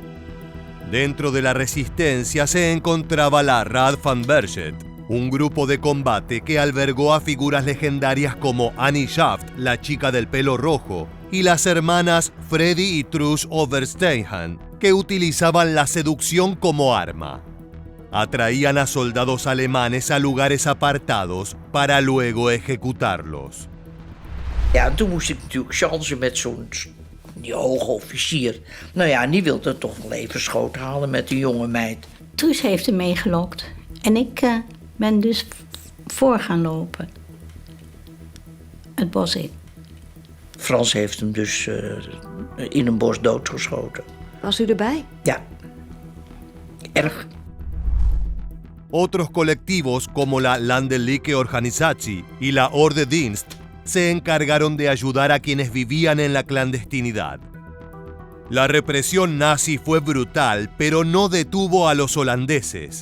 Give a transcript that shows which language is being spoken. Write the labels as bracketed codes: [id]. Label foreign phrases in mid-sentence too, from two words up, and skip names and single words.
[es] Dentro de la resistencia se encontraba la Raad van Berchet, un grupo de combate que albergó a figuras legendarias como Annie Schaft, la chica del pelo rojo, y las hermanas Freddy y Truus Oversteinhan, que utilizaban la seducción como arma. Atraían a soldados alemanes a lugares apartados para luego ejecutarlos. [nl] Ja, en toen moest ik natuurlijk chansen met die hoge officier. Nou ja, die wilde toch wel even schoot halen met die jonge meid. Truus heeft hem meegelokt. En ik ben dus voor gaan lopen. Het bos in. Frans heeft hem dus in een bos doodgeschoten. Was u erbij? Ja. erg. [es] Otros colectivos como la Landelijke Organisatie y la Orde Dienst se encargaron de ayudar a quienes vivían en la clandestinidad. La represión nazi fue brutal, pero no detuvo a los holandeses.